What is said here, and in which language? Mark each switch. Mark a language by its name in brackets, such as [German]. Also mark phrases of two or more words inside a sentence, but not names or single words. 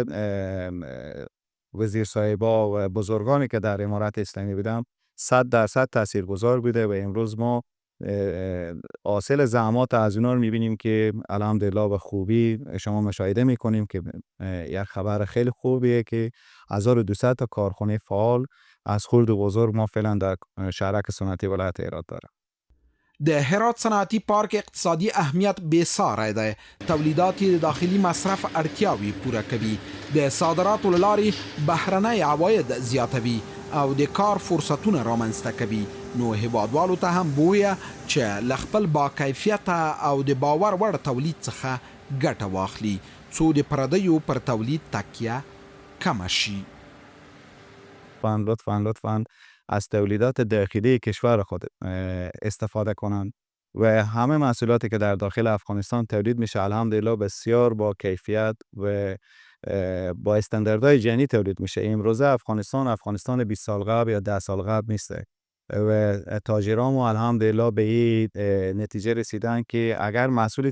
[Persian] وزیر صاحبا و بزرگانی که در امارت اسلامی بودن 100% تاثیرگذار بوده و امروز ما حاصل زحمات از اونا رو میبینیم که الحمدلله به خوبی شما مشاهده میکنیم که یک خبر خیلی خوبیه که 1200 تا کارخانه فعال از خرد و بزرگ ما فعلا در شرک صنعتی ولایت ایراد داره. [Pashto] د هرات صنعتي پارک اقتصادي اهمیت بېساری دی. تولیدات یې د داخلي مصرف اړتیاوې پوره کوي، د صادراتو له لارې بهرنی عواید زیاتوي او د کار فرصتونه رامنځته کوي. نو هیوادوالو ته هم بویه چې له خپل باکیفیته او د باور وړ تولید څخه ګټه واخلي څو د پردیو پر تولید تکیه کمه شي. [Persian] لطفاً از تولیدات داخلی کشور خود استفاده کنند و همه محصولاتی که در داخل افغانستان تولید میشه الحمدلله بسیار با کیفیت و با استانداردهای جهانی تولید میشه. امروزه افغانستان 20 سال قبل یا 10 سال قبل نیسته و تاجرامو الحمدلله به این نتیجه رسیدن که اگر محصولی